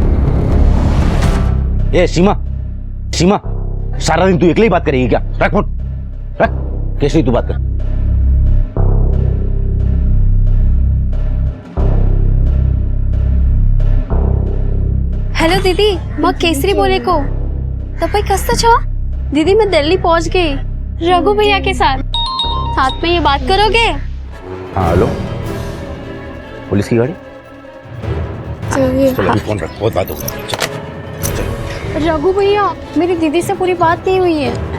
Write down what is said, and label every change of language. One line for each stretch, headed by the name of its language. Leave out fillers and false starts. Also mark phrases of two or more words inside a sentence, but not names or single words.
Hindi: ए सीमा, सीमा, सारा दिन तू अकेले ही बात करेगी क्या? रख फोन, रख। कैसे ही तू बात कर। हेलो दीदी, मैं केसरी बोले को
Nepali: तपाईँ कस्तो छ?
Hindi: दीदी मैं दिल्ली पहुंच गई रघु भैया के साथ में ये बात करोगे? हाँ हेलो, पुलिस की गाड़ी। चलो अभी फोन रख, बहुत बात होगी। रघु भैया, मेरी दीदी से पूरी बात नहीं हुई है।